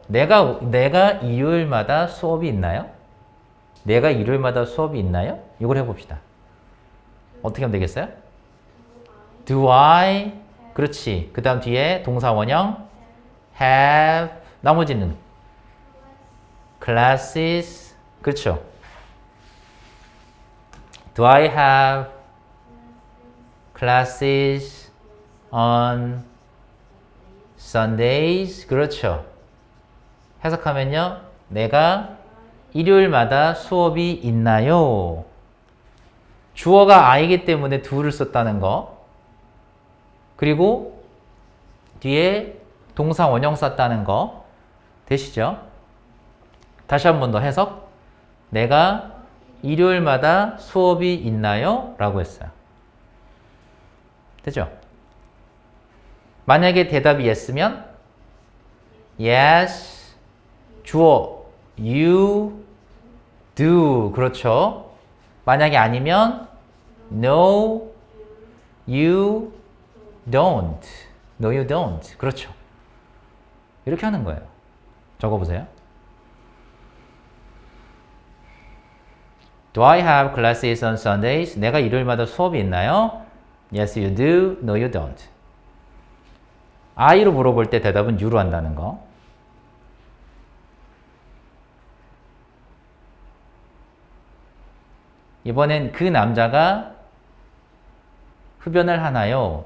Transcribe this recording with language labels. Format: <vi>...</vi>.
<ko>내가 일요일마다 수업이 있나요? 내가 일요일마다 수업이 있나요? 이걸 해봅시다. 어떻게 하면 되겠어요? Do I? 그렇지. 그 다음 뒤에 동사 원형 have. 나머지는 classes. 그렇죠.</ko> <en>Do I have classes on Sundays?</en> <ko>그렇죠. 해석하면요. 내가 일요일마다 수업이 있나요? 주어가 I이기 때문에 do를 썼다는 거. 그리고 뒤에 동사 원형 썼다는 거. 되시죠? 다시 한 번 더 해석. 내가 일요일마다 수업이 있나요? 라고 했어요. 되죠? 만약에 대답이 yes면 yes, 주어 you do. 그렇죠?</ko> <en>만약에 아니면 no, you don't. No, you don't.</en> <ko>그렇죠? 이렇게 하는 거예요. 적어보세요.</ko> <en>Do I have classes on Sundays?</en> <ko>내가 일요일마다 수업이 있나요?</ko> <en>Yes, you do. No, you don't.</en> <ko>I로 물어볼 때 대답은 you로 한다는 거. 이번엔 그 남자가 흡연을 하나요?</ko>